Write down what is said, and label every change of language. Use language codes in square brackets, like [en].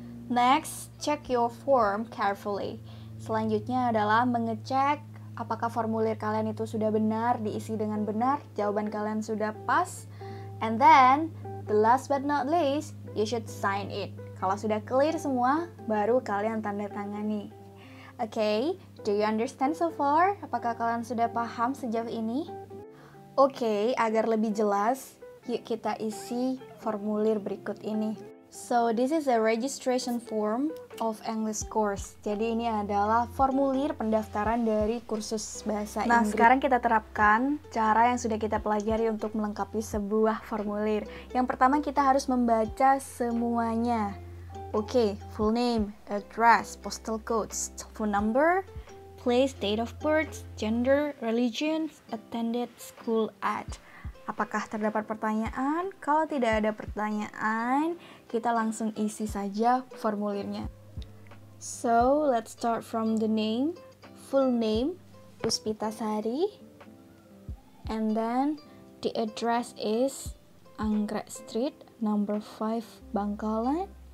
[en] Next, check your form carefully. [id] Selanjutnya adalah mengecek apakah formulir kalian itu sudah benar, diisi dengan benar, jawaban kalian sudah pas. [en] And then, the last but not least, you should sign it. [id] Kalau sudah clear semua, baru kalian tanda tangani. [en] Okay, do you understand so far? [id] Apakah kalian sudah paham sejauh ini? Okay, agar lebih jelas, yuk kita isi formulir berikut ini. [en] So this is a registration form of English course. [id] Jadi ini adalah formulir pendaftaran dari kursus bahasa Inggris. Nah, sekarang kita terapkan cara yang sudah kita pelajari untuk melengkapi sebuah formulir. Yang pertama kita harus membaca semuanya. [en] Oke, full name, address, postal codes, phone number, place, date of birth, gender, religion, attended school at. [id] Apakah terdapat pertanyaan? Kalau tidak ada pertanyaan, kita langsung isi saja formulirnya. [en] So, let's start from the name. Full name, Puspitasari. And then, the address is Anggrek Street, number 5, Bangkalan.